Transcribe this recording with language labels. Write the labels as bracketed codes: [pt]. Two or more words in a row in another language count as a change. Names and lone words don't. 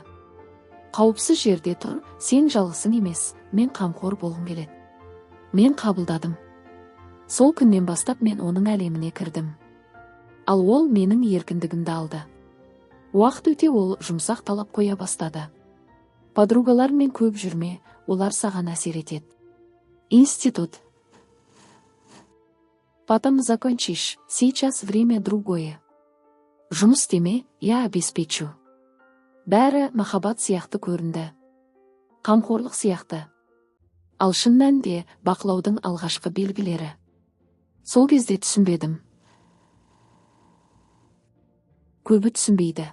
[kk] Қауіпсіз жерде тұр, сен жалғысың емес, мен қамқор болғым келеді. Мен қабылдадым. Сол күннен бастап мен оның әлеміне кірдім. Ал ол менің еркіндігімді алды. Уақыт өте ол жұмсақ талап қоя бастады. Подругалармен көп жүрме, олар саған әсер етеді. Институт. [ru] Потом закончишь, сейчас время другое. [kk] Жұмыс істеме, [ru] я обеспечу. [kk] Бәрі махаббат сияқты көрінді. Қамқорлық сияқты. Ал шын мәнінде бақылаудың алғашқы белгілері. Сол кезде түсінбедім. Көбі түсінбейді.